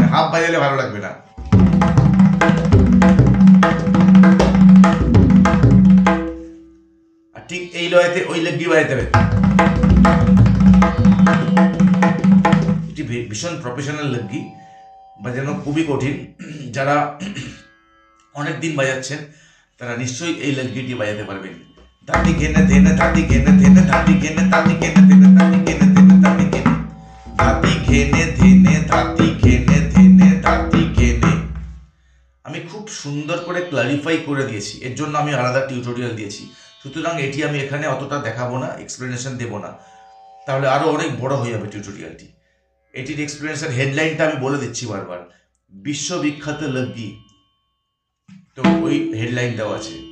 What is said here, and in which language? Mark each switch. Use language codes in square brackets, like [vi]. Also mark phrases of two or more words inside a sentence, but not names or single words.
[bn] হাফ বাজালে ভালো লাগবে না। আর ঠিক এই লয়েতে ওই লগি বাজাতে হবে। এটি ভীষণ প্রফেশনাল লগি, বাজানো খুবই কঠিন। যারা অনেক দিন বাজাচ্ছেন তারা নিশ্চয়ই এই লগিটি বাজাতে পারবেন। দাঁতি ঘেনে ধেনে দাঁতি ঘেনে ধেনে দাঁতি ঘেনে দাঁতি ঘেনে ধেনে দাঁতি ঘেনে ধেনে দাঁতি ঘেনে। দাঁতি ঘেনে ধেনে দাঁতি ঘেনে ধেনে দাঁতি ঘেনে। আমি খুব সুন্দর করে ক্লারিফাই করে দিয়েছি, এর জন্য আমি আলাদা টিউটোরিয়াল দিয়েছি। সুতরাং এটি আমি এখানে অতটা দেখাবো না, এক্সপ্লেনেশন দেবো না, তাহলে আরো অনেক বড় হয়ে যাবে টিউটোরিয়ালটি। এটির এক্সপ্লেনেশন হেডলাইনটা আমি বলে দিচ্ছি বারবার, বিশ্ববিখ্যাত লগি। তো ওই হেডলাইনটাও আছে।